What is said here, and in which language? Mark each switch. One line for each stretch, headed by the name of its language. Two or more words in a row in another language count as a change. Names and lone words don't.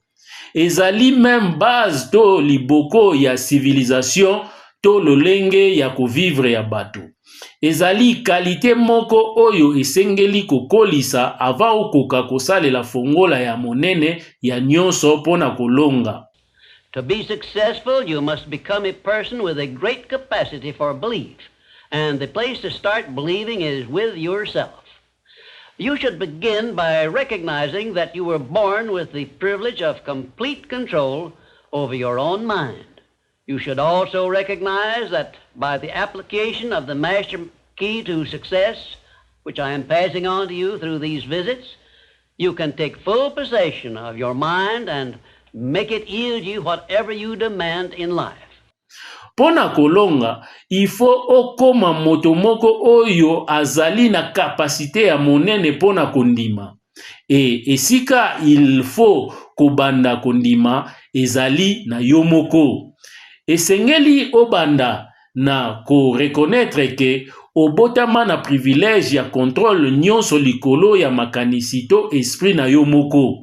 Lingala: Ezali
French: même base
Lingala: to liboko ya civilisation to lolenge ya kovivre ya bato. Ezali qualité moko oyo esengeli kokolisa ava okoka kosalela fongola ya monene ya nyonso pona kolonga.
English: To be successful, you must become a person with a great capacity for belief. And the place to start believing is with yourself. You should begin by recognizing that you were born with the privilege of complete control over your own mind. You should also recognize that by the application of the master key to success, which I am passing on to you through these visits, you can take full possession of your mind and make it yield you whatever you demand in life.
Lingala: Pona kolonga,
French: il faut
Lingala: okoma moto moko oyo azali na kapasite ya monene pona kondima. Esika
French: il faut
Lingala: kobanda kondima ezali na yo moko. Esengeli obanda na ko reconnaître ke obotama na privilège ya contrôle nyonso likolo ya makanisito esprit na yo moko.